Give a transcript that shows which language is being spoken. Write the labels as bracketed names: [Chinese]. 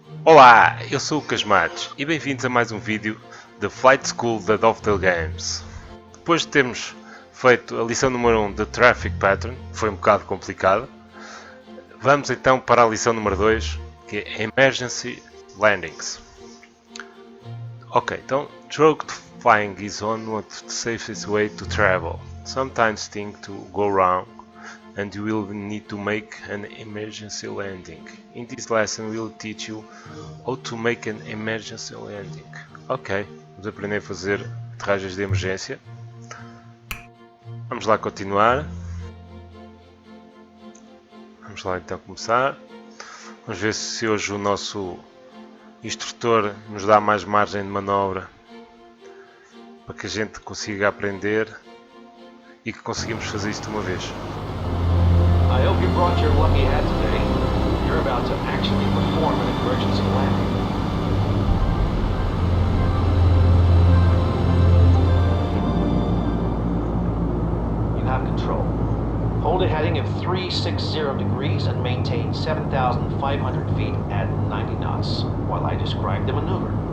[Portuguese] Olá, eu sou o Casmates e bem-vindos a mais um vídeo da Flight School da Dovetail Games. Depois de termos feito a lição número 1 de Traffic Pattern, que foi um bocado complicada, vamos então para a lição número 2, que é Emergency Landings. Ok, então, [English] Drogued flying is one of the safest way to travel. Sometimes things to go wrong and you will need to make an emergency landing. In this lesson we will teach you how to make an emergency landing. [Portuguese] Ok, vamos aprender a fazer aterragens de emergência. Vamos lá continuar. Vamos lá então começar. Vamos ver se hoje o nosso instrutor nos dá mais margem de manobra para que a gente consiga aprender e que conseguimos fazer isto de uma vez. [English] I hope you brought your lucky hat today. You're about to actually perform an emergency landing. You have control. Hold a heading of 360 degrees and maintain 7,500 feet at 90 knots while I describe the maneuver.